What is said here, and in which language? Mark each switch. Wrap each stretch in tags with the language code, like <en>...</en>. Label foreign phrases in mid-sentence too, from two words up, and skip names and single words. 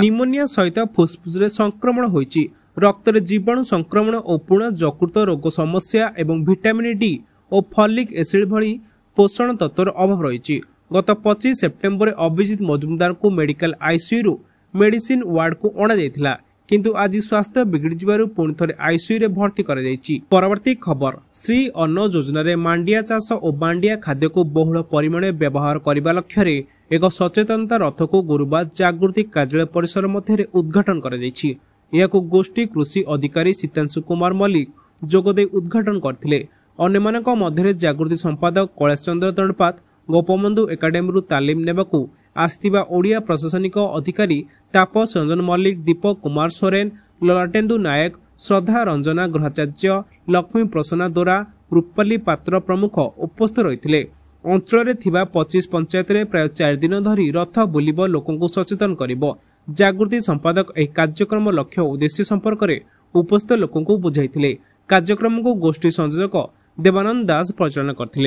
<or>ନିମୋନିଆ ସହିତ ଫୁସଫୁସ ରେ ସଂକ୍ରମଣ ହୋଇଛି। ରକ୍ତ ରେ ଜୀବାଣୁ ସଂକ୍ରମଣ ଓ ପୂର୍ଣ୍ଣ ଯକୃତ ରୋଗ ସମସ୍ୟା ଏବଂ</or> <en>vitamin D</en> <or>ଓ</or> <en>folic acid</en> <or>ଭଳି ପୋଷଣ ତତ୍ତ୍ୱର ଅଭାବ ରହି। ଗତ 25 ସେପ୍ଟେମ୍ବର ଅଭିଜିତ ମଜୁମଦାର କୁ</or> <en>medical ICU</en> <or>ରୁ</or> <en>medicine ward</en> <or>କୁ ଅଣା ଯାଇଥିଲା, କିନ୍ତୁ ଆଜି ସ୍ୱାସ୍ଥ୍ୟ ବିଗିଡ଼ି ଯିବାରୁ ପୁଣି ଥରେ ଆଇସିୟୁ ରେ ଭର୍ତ୍ତି କରା ଯାଇଛି। ପରବର୍ତ୍ତୀ ଖବର ଶ୍ରୀ ଅନ୍ନ ଯୋଜନା ରେ ମାଣ୍ଡିଆ ଚାଷ ଓ ମାଣ୍ଡିଆ ଖାଦ୍ୟ କୁ ବହୁଳ ପରିମାଣ ବ୍ୟବହାର କରିବା ଲକ୍ଷ୍ୟ ରେ ଏକ ସଚେତନତା ରଥ କୁ ଗୁରୁବାର ଜାଗୃତି କାର୍ଯ୍ୟାଳୟ ପରିସର ମଧ୍ୟ ଉଦ୍‌ଘାଟନ କରା ଯାଇଛି। ଏହାକୁ ଗୋଷ୍ଠୀ କୃଷି ଅଧିକାରୀ ସୀତାଂଶୁ କୁମାର ମଲ୍ଲିକ ଯୋଗଦେଇ ଉଦ୍‌ଘାଟନ କରିଥିଲେ। ଅନ୍ୟମାନଙ୍କ ମଧ୍ୟ ଜାଗୃତି ସମ୍ପାଦକ କୈଳାସ ଚନ୍ଦ୍ର ତଣପାତ, ଗୋପବନ୍ଧୁ ଏକାଡେମୀ ତାଲିମ ନେବାକୁ ଆସିଥିବା ଓଡ଼ିଆ ପ୍ରଶାସନିକ ଅଧିକାରୀ ତାପସ ରଞ୍ଜନ ମଲ୍ଲିକ, ଦୀପକ କୁମାର ସୋରେନ, ଲଲାଟେନ୍ଦୁ ନାୟକ, ଶ୍ରଦ୍ଧା ରଞ୍ଜନା ଗ୍ରହାଚାର୍ଯ୍ୟ, ଲକ୍ଷ୍ମୀ ପ୍ରସନ୍ନା ଦୋରା, ରୂପାଳୀ ପାତ୍ର ପ୍ରମୁଖ ଉପସ୍ଥିତ ରହିଥିଲେ। ଅଞ୍ଚଳ 25 ପଞ୍ଚାୟତ ରେ ପ୍ରାୟ 4 ଦିନ ଧରି ରଥ ବୁଲିବ ଲୋକଙ୍କୁ ସଚେତନ କରିବ। ଜାଗୃତି ସମ୍ପାଦକ ଏହି କାର୍ଯ୍ୟକ୍ରମ ଲକ୍ଷ୍ୟ ଉଦ୍ଦେଶ୍ୟ ସମ୍ପର୍କ ରେ ଉପସ୍ଥିତ ଲୋକଙ୍କୁ ବୁଝାଇଥିଲେ। କାର୍ଯ୍ୟକ୍ରମ କୁ ଗୋଷ୍ଠୀ ସଂଯୋଜକ ଦେବାନନ୍ଦ ଦାସ ପରିଚାଳନା କରିଥିଲେ।</or>